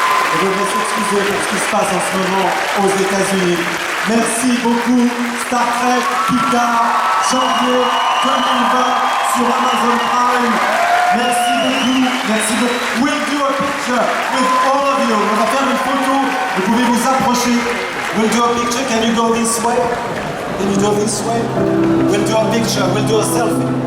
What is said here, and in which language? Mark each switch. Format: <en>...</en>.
<fr>Je voudrais s'excuser pour ce qui se passe en ce moment aux États-Unis. Merci beaucoup, Star Trek, Picard, janvier 2020 sur Amazon Prime. Merci beaucoup.</fr> <en>We'll do a picture with all of you.</en> <fr>On va faire une photo. Vous pouvez vous approcher.</fr> <en>We'll do a picture. Can you go this way? Can you go this way? We'll do a picture. We'll do a selfie.</en>